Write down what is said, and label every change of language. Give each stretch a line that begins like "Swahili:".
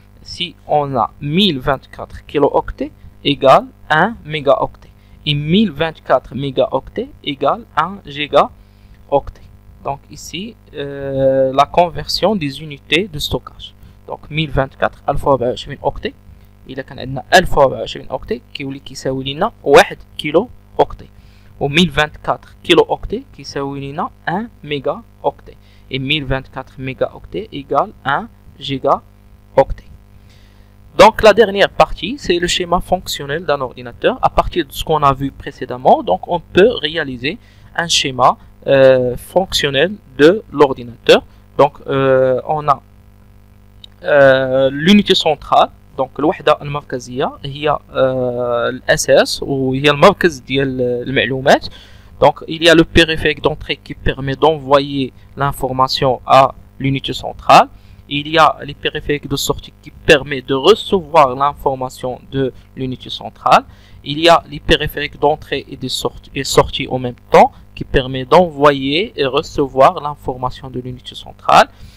French: Si on a 1024 kilo-octets, égale 1 mégaoctet. Et 1024 mégaoctets égale 1 gigaoctet. Donc ici, la conversion des unités de stockage. Donc 1024 1024 octet.
Arabic: إذا كان عندنا 1024 octet كيولي كيساوي لنا 1 كيلو octet. و 1024 كيلو octet كيساوي لنا 1 méga octet.
French: Et 1024 mégaoctets égale 1 gigaoctet. Donc la dernière partie, c'est le schéma fonctionnel d'un ordinateur. À partir de ce qu'on a vu précédemment, donc on peut réaliser un schéma fonctionnel de l'ordinateur. Donc on a l'unité centrale.
Arabic: Donc الوحدة المركزية هي الأساس وهي المركز ديال المعلومات.
French: Donc il y a le périphérique d'entrée qui permet d'envoyer l'information à l'unité centrale. Il y a les périphériques de sortie qui permet de recevoir l'information de l'unité centrale. Il y a les périphériques d'entrée et de sortie en même temps qui permet d'envoyer et recevoir l'information de l'unité centrale.